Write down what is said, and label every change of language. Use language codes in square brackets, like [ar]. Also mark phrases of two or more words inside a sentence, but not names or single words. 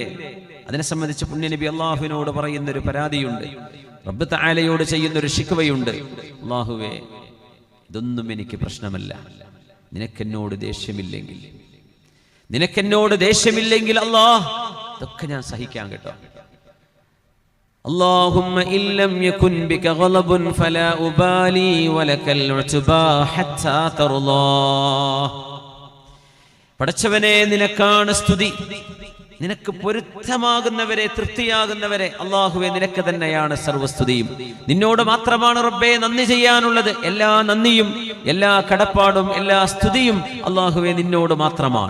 [ml] അതിനെ സംബന്ധിച്ച് പുണ്യനബി അള്ളാഹുവിനോട് പറയുന്ന ഒരു പരാതിയുണ്ട്, റബ്ബ് തആലയോട് ചെയ്യുന്ന ഒരു ശിക്വയുണ്ട്. അള്ളാഹുവേ, ഇതൊന്നും എനിക്ക് പ്രശ്നമല്ല, നിനക്കെന്നോട് ദേഷ്യമില്ലെങ്കിൽ അല്ലാഹ് ഇതൊക്കെ ഞാൻ സഹിക്കാൻ കേട്ടോ. [ar] اللهم إن لم يكن بك غضب فلا أبالي ولك العتبى حتى ترضى. [ml] പടച്ചവനെ, നിനക്കാണ് സ്തുതി, നിനക്ക് പൊരുത്തമാകുന്നവരെ, തൃപ്തിയാകുന്നവരെ അല്ലാഹുവേ, നിനക്ക് തന്നെയാണ് സർവസ്തുതിയും. നിന്നോട് മാത്രമാണ് റബ്ബേ നന്ദി ചെയ്യാനുള്ളത്. എല്ലാ നന്ദിയും, എല്ലാ കടപ്പാടും, എല്ലാ സ്തുതിയും അല്ലാഹുവേ നിന്നോട് മാത്രമാണ്.